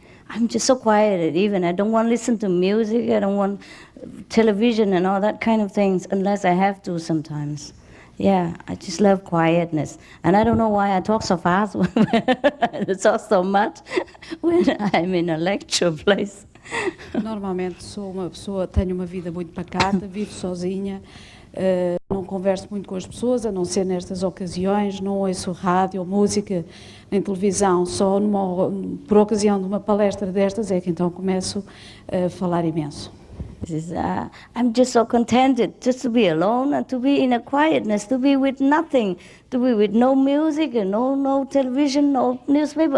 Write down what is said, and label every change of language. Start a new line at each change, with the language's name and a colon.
English: I'm just so quiet. Even I don't want to listen to music. I don't want television and all that kind of things unless I have to sometimes. Yeah, I just love quietness. And I don't know why I talk so fast, I talk so much when I'm in a lecture place.
Portuguese: Normalmente sou uma pessoa, tenho uma vida muito pacata, vivo sozinha, não converso muito com as pessoas, a não ser nestas ocasiões, não ouço rádio ou música nem televisão, só por ocasião de uma palestra destas é que então começo a falar imenso.
English: I'm just so contented just to be alone and to be in a quietness, to be with nothing, to be with no music and no television, no newspaper.